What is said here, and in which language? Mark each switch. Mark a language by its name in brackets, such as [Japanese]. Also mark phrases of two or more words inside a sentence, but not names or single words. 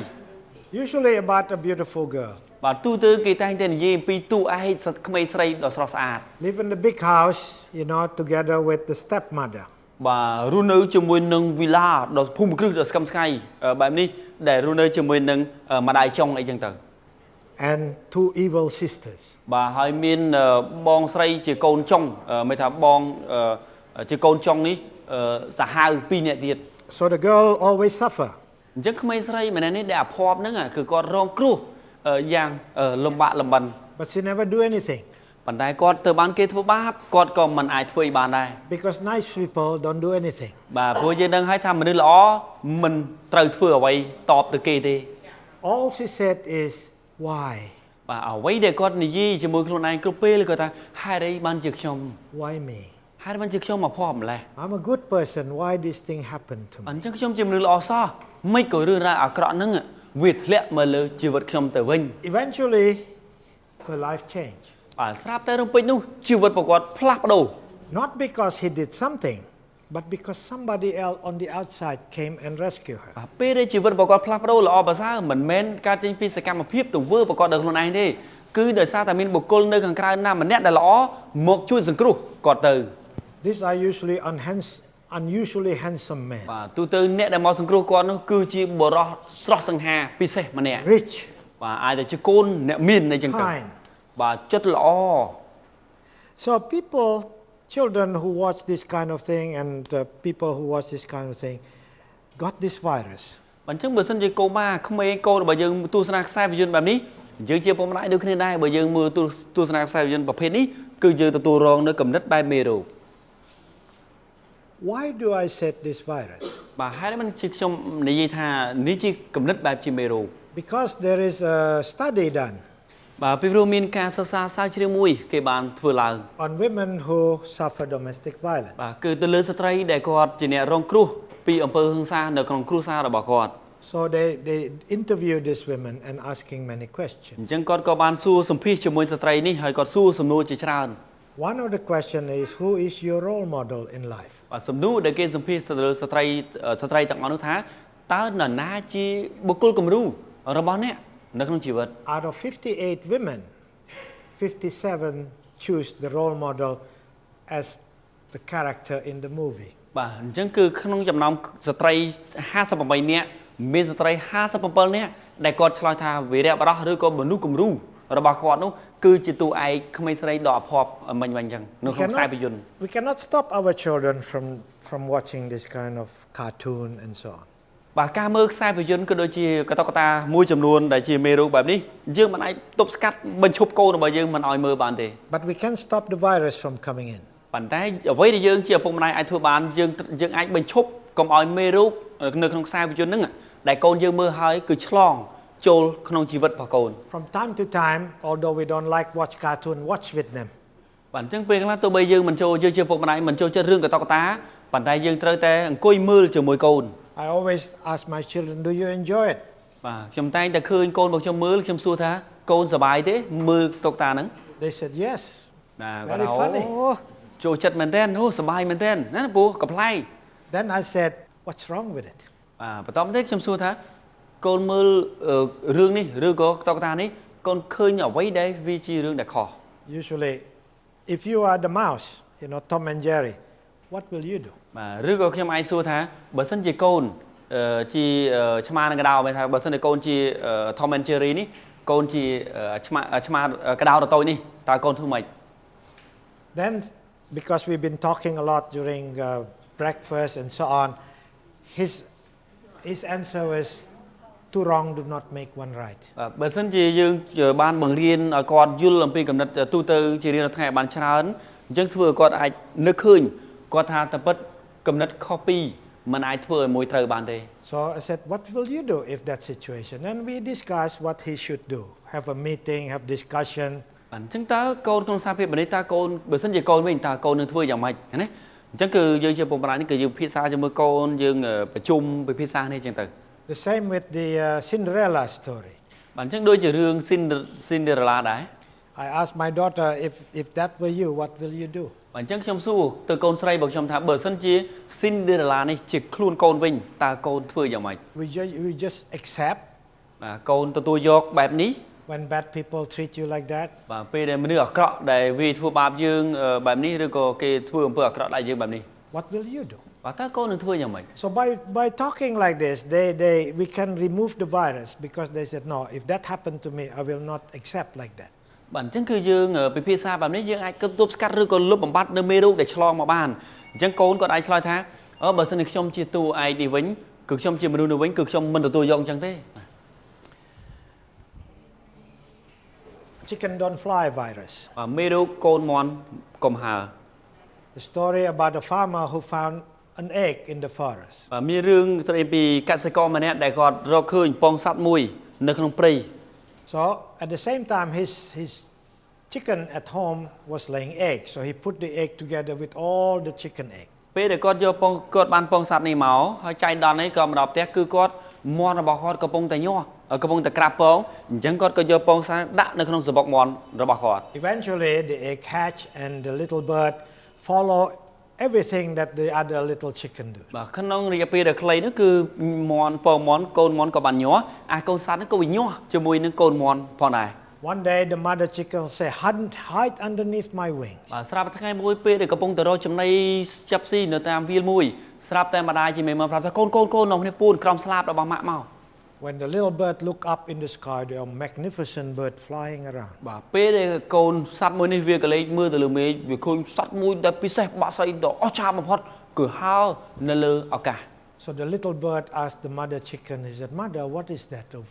[English] Usually about a beautiful girl. [Khmer] បាទទូទៅគេតែងតែនិយាយអំពីតួឯកក្មេងស្រីដ៏ស្រស់ស្អាត [English] Live in the big house, together with the stepmother. [Khmer] បាទរស់នៅជាមួយនឹងវីឡាដ៏ភូមិគ្រឹះដ៏ស្កឹមស្កៃបែបនេះដែលរស់នៅជាមួយនឹងម្ដាយចុងអីចឹងទៅ [English] And 2 evil sisters. [Khmer] បាទហើយមានបងស្រីជាកូនចុងមិនថាបងជាកូនចុងនេះសាហាវ2នាក់ទៀត [English] So the girl always suffer. [Khmer] អញ្ចឹងក្មេងស្រីម្នាក់នេះដែលអាភ័ព្វហ្នឹងគឺគាត់រងគ្រោះយ៉ាងលំបាកលំបិន [English] But she never do anything. [Khmer] ប៉ុន្តែគាត់ទៅបានគេធ្វើបាបគាត់ក៏មិនអាចធ្វើបានដែរ [English] Because nice people don't do anything. [Khmer] បាទព្រោះយើងដឹងហើយថាមនុស្សល្អមិនត្រូវធ្វើអ្វីតបទៅគេទេ [English] All she said is why. [Khmer] បាទអ្វីដែលគាត់និយាយជាមួយខ្លួនឯងគ្រប់ពេលគាត់ថាហេតុអីបានជាខ្ញុំ [English] Why me? [Khmer] ហេតុបានជាខ្ញុំមកភ័ព្វម្លេះ [English] I'm a good person. Why this thing happened to [Khmer] អ [English] me? [Khmer] ញ្ចឹងខ្ញុំជាមនុស្សល្អសោះមិនក៏រឿងរ៉ាវអាក្រក់ហ្នឹងវាធ្លាក់មកលើជីវិតខ្ញុំទៅវិញ [English] Eventually, her life changed. [Khmer] បាទស្រាប់តែរំពេចនោះជីវិតរបស់គាត់ផ្លាស់ប្ដូរ [English] Not because he did something, but because somebody else on the outside came and rescued her. [Khmer] បាទពេលដែលជីវិតរបស់គាត់ផ្លាស់ប្ដូរល្អប្រសើរមិនមែនការចេញពីសកម្មភាពទង្វើរបស់គាត់ដោយខ្លួនឯងទេគឺដោយសារតែមានបុគ្គលនៅខាងក្រៅណាម្នាក់ដែលល្អមកជួយសង្គ្រោះគាត់ទៅ [English] These are usually unusually handsome men. [Khmer] បាទទូទៅអ្នកដែលមកសង្គ្រោះគាត់នោះគឺជាបុរសស្រស់សង្ហាពិសេសម្នាក់ [English] Rich. [Khmer] បាទអាចតែជាកូនអ្នកមានអីចឹងទៅ [English] Kind. [Khmer] បាទចិត្តល្អ [English] So children who watch this kind of thing and people who watch this kind of thing got this virus. [Khmer] អញ្ចឹងបើសិនជាកូនបាក្មេងកូនរបស់យើងទស្សនាខ្សែភាពយន្តបែបនេះយើងជាពុកម្ដាយដូចគ្នាដែរបើយើងមើលទស្សនាខ្សែភាពយន្តប្រភេទនេះគឺយើងទទួលរងនៅគំនិតបែបមេរោគ [English] Why do I say this virus? [Khmer] បាទហើយមិនជាខ្ញុំនិយាយថានេះជាគំនិតបែបជាមេរោគ [English] Because there is a study done [Khmer] បាទពីព្រោះមានការសិក្សាស្រាវជ្រាវមួយគេបានធ្វើឡើង [English] on women who suffer domestic violence. [Khmer] បាទគឺទៅលើស្ត្រីដែលគាត់ជាអ្នករងគ្រោះពីអំពើហិង្សានៅក្នុងគ្រួសាររបស់គាត់ [English] So they interview these women and asking many questions. [Khmer] អញ្ចឹងគាត់ក៏បានសួរសម្ភាសជាមួយស្ត្រីនេះហើយគាត់សួរសំណួរជាច្រើន [English] One of the questions is who is your role model in life? [Khmer] បាទសំណួរដែលគេសម្ភាសទៅលើស្ត្រីទាំងអស់នោះថាតើនរណាជាបុគ្គលគំរូរបស់អ្នកនៅក្នុងជីវិត [English] Out of 58 women, 57 choose the role model as the character in the movie. [Khmer] បាទអញ្ចឹងគឺក្នុងចំណោមស្ត្រី58នាក់មានស្ត្រី57នាក់ដែលគាត់ឆ្លើយថាវីរៈបុរសឬក៏មនុស្សគំរូរបស់គាត់នោះគឺជាតួឯកក្មេងស្រីដ៏អភ័ព្វមិញអញ្ចឹងនៅក្នុងខ្សែភាពយន្ត [English] We cannot stop our children from watching this kind of cartoon and so on. [Khmer] បាទការមើលខ្សែភាពយន្តក៏ដូចជាកតុកតាមួយចំនួនដែលជាមេរោគបែបនេះយើងមិនអាចទប់ស្កាត់បញ្ឈប់កូនរបស់យើងមិនឲ្យមើលបានទេ [English] But we can stop the virus from coming in. [Khmer] ប៉ុន្តែអ្វីដែលយើងជាឪពុកម្ដាយអាចធ្វើបានយើងអាចបញ្ឈប់កុំឲ្យមេរោគនៅក្នុងខ្សែភាពយន្តហ្នឹងដែលកូនយើងមើលហើយគឺឆ្លងចូលក្នុងជីវិតរបស់កូន [English] From time to time, although we don't like watch cartoon, watch with them. [Khmer] បាទអញ្ចឹងពេលខ្លះទោះបីយើងមិនចូលយើងជាឪពុកម្ដាយមិនចូលចិត្តរឿងកតុកតាប៉ុន្តែយើងត្រូវតែអង្គុយមើលជាមួយកូន [English] I always ask my children, do you enjoy it? [Khmer] បាទខ្ញុំតែងតែឃើញកូនរបស់ខ្ញុំមើលខ្ញុំសួរថាកូនសប្បាយទេមើលកតុកតាហ្នឹង [English] They said yes. [Khmer] បាទគាត់ថាអូចូលចិត្តមែនទែនអូសប្បាយមែនទែនណាពូកំ pl ែង [English] Then I said, what's wrong with it? [Khmer] បាទបន្តទៀតខ្ញុំសួរថាកូនមើលរឿងនេះឬក៏កតុកតានេះកូនឃើញអ្វីដែលវាជារឿងដែលខុស [English] Usually, if you are the mouse, Tom and Jerry, what will you do? [Khmer] បាទឬក៏ខ្ញុំអាចសួរថាបើសិនជាកូនជាឆ្មានិងកដោមែនថាបើសិនជាកូនជា Tom and Jerry នេះកូនជាឆ្មាកដោតូចនេះតើកូនធ្វើម៉េច [English] Then, because we've been talking a lot during breakfast and so on, his answer was two wrong do not make one right. [Khmer] បើសិនជាយើងបានបង្រៀនឲ្យគាត់យល់អំពីកំណត់ទូទៅជារៀងរាល់ថ្ងៃបានច្រើនអញ្ចឹងធ្វើឲ្យគាត់អាចនឹកឃើញគាត់ថាតែពិតកំណត់ខុសពីមិនអាចធ្វើឲ្យមួយត្រូវបានទេ [English] So I said, what will you do if that situation? And we discussed what he should do. Have a meeting, have discussion. [Khmer] អញ្ចឹងតើកូនក្នុងសារភាពនេះតើកូនបើសិនជាកូនវិញតើកូននឹងធ្វើយ៉ាងម៉េចណាអញ្ចឹងគឺយើងជាពុកម្ដាយនេះគឺយើងពិភាក្សាជាមួយកូនយើងប្រជុំពិភាក្សានេះអញ្ចឹងទៅ [English] The same with the Cinderella story. [Khmer] បាទអញ្ចឹងដូចជារឿង Cinderella ដែរ [English] I asked my daughter, if that were you, what will you do? [Khmer] បាទអញ្ចឹងខ្ញុំសួរទៅកូនស្រីរបស់ខ្ញុំថាបើសិនជា Cinderella នេះជាខ្លួនកូនវិញតើកូនធ្វើយ៉ាងម៉េច [English] We just accept [Khmer] បាទកូនទទួលយកបែបនេះ [English] when bad people treat you like that. [Khmer] បាទពេលដែលមនុស្សអាក្រក់ដែលវាធ្វើបាបយើងបែបនេះឬក៏គេធ្វើអំពើអាក្រក់ដល់យើងបែបនេះ [English] What will you do? [Khmer] បាទតើកូននឹងធ្វើយ៉ាងម៉េច [English] So by talking like this, we can remove the virus because they said no. If that happened to me, I will not accept like that. [Khmer] បាទអញ្ចឹងគឺយើងពិភាក្សាបែបនេះយើងអាចទប់ស្កាត់ឬក៏លុបបំបាត់នៅមេរោគដែលឆ្លងមកបានអញ្ចឹងកូនគាត់អាចឆ្លើយថាបើសិនជាខ្ញុំជាតួឯកនេះវិញគឺខ្ញុំជាមនុស្សនេះវិញគឺខ្ញុំមិនទទួលយកអញ្ចឹងទេ [English] Chicken don't fly virus. [Khmer] បាទមេរោគកូនមាន់កំហើ [English] The story about a farmer who found an egg in the forest. [Khmer] បាទមានរឿងស្ដីពីកសិករម្នាក់ដែលគាត់រកឃើញពងសត្វមួយនៅក្នុងព្រៃ [English] So at the same time, his chicken at home was laying eggs. So he put the egg together with all the chicken egg. [Khmer] ពេលដែលគាត់យកពងគាត់បានពងសត្វនេះមកហើយចៃដន្យនេះក៏មកដល់ផ្ទះគឺគាត់មាន់របស់គាត់កំពុងតែញាស់កំពុងតែក្រាបពងអញ្ចឹងគាត់ក៏យកពងសត្វដាក់នៅក្នុងសបុកមាន់របស់គាត់ [English] Eventually the egg hatch and the little bird follow everything that the other little chicken do. [Khmer] បាទក្នុងរយៈពេលដែលខ្លីនោះគឺមាន់ពងមាន់កូនមាន់ក៏បានញាស់អាកូនសត្វនេះក៏វាញាស់ជាមួយនឹងកូនមាន់ផងដែរ [English] One day the mother chicken say hide underneath my wings. [Khmer] បាទស្រាប់តែថ្ងៃមួយពេលដែលកំពុងតែរកចំណីចាប់ស៊ីនៅតាមវាលមួយស្រាប់តែម្ដាយជាមេមកប្រាប់ថាកូននៅនេះពូនក្រោមស្លាបរបស់ម៉ាក់មក [English] When the little bird look up in the sky, there are magnificent bird flying around. [Khmer] បាទពេលដែលកូនសត្វមួយនេះវាក៏លេចមើលទៅលើមេឃវាឃើញសត្វមួយដែលពិសេសបាក់ស្អីដ៏អស្ចារ្យបំផុតគឺហើរនៅលើអាកាស [English] So the little bird asked the mother chicken, he said, Mother, what is that over